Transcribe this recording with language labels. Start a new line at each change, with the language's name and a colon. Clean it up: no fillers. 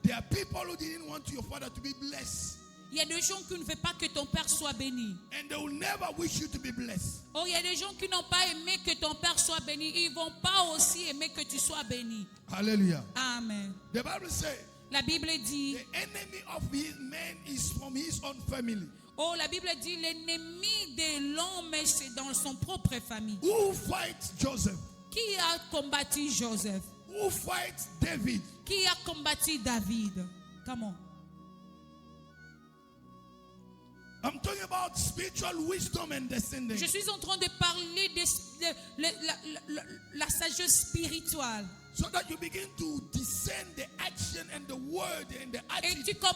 English: There are people who didn't want your father to be blessed.
French: Il y a des gens qui ne veulent pas que ton père soit béni.
English: And they will never wish you to be blessed.
French: Oh, il y a des gens qui n'ont pas aimé que ton père soit béni. Ils ne vont pas aussi aimer que tu sois béni. Hallelujah. Amen.
English: The Bible says,
French: La Bible dit,
English: the enemy of his man is from his own family.
French: oh, la Bible dit, l'ennemi de l'homme, c'est dans son propre famille.
English: Who fights Joseph?
French: Qui a combattu Joseph?
English: Who fights David?
French: Qui a combattu David? Comment?
English: I'm talking about spiritual wisdom and descending.
French: Je suis en train de parler de la sagesse spirituelle.
English: So that you begin to discern the action and the word and the attitude of